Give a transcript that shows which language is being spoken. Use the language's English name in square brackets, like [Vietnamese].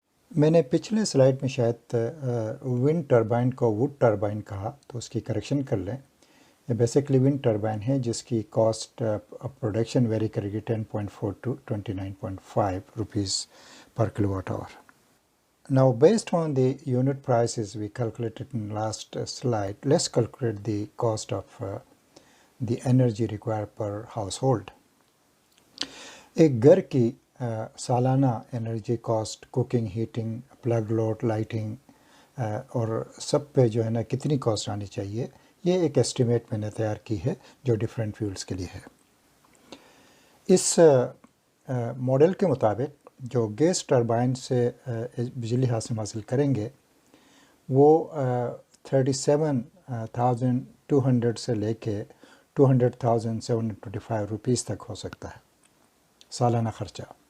[Hindi] मैंने पिछले स्लाइड में शायद विंड टरबाइन को वुड टरबाइन कहा, तो उसकी करेक्शन कर लें। ये बेसिकली विंड टरबाइन है जिसकी कॉस्ट प्रोडक्शन वेरी करेगी 10.4 to 29.5 rupees per kilowatt hour. [English] Now based on the unit prices we calculated in last slide, let's calculate the cost of the energy required per household. [Hindi] एक घर की सालाना energy cost, cooking, heating, plug load, lighting और सब पे जो है ना कितनी कॉस्ट आनी चाहिए, ये एक एस्टिमेट मैंने तैयार की है जो डिफरेंट फ्यूल्स के लिए है। इस मॉडल के मुताबिक जो गैस टरबाइन से बिजली हासिल करेंगे वो 37,200 से लेके 200,725 रुपीज़ तक हो सकता है सालाना ख़र्चा।